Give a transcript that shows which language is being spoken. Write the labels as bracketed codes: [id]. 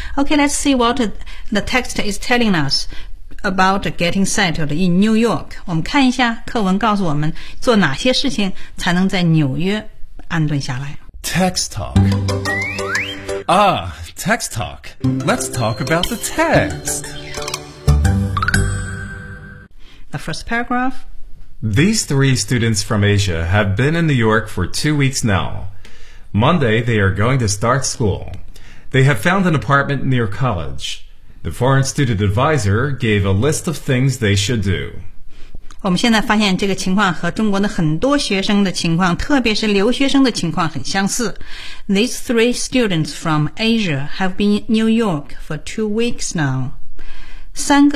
[en] OK, let's see what the text is telling us about getting settled in New York. [zh] 我们看一下课文告诉我们做哪些事情才能在纽约安顿下来。 [en] Text talk. Ah, text talk. Let's talk about the text. The first paragraph. These three students from Asia have been in New York for 2 weeks now. Monday, they are going to start school. They have found an apartment near college. The foreign student advisor gave a list of things they should do. [zh] 我们现在发现这个情况和中国的很多学生的情况，特别是留学生的情况很相似。 [en] These three students from Asia have been in New York for 2 weeks now. [zh] 三个